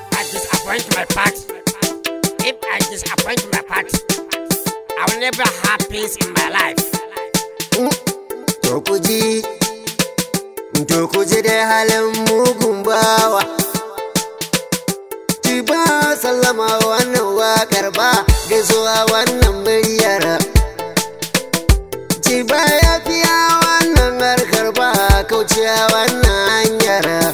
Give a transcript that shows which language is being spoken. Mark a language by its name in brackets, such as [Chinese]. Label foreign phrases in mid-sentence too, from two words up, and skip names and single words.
[English] disappoint my part. If I disappoint my part, I will never have peace in my life. [Hausa] To ku ji, to ku ji dai halin mugun bawa. Ci ba sallama wannan waƙar ba, gaisuwa wannan muryar. Ci ba yafiya wannan harkar ba, kauciya wannan hanyar.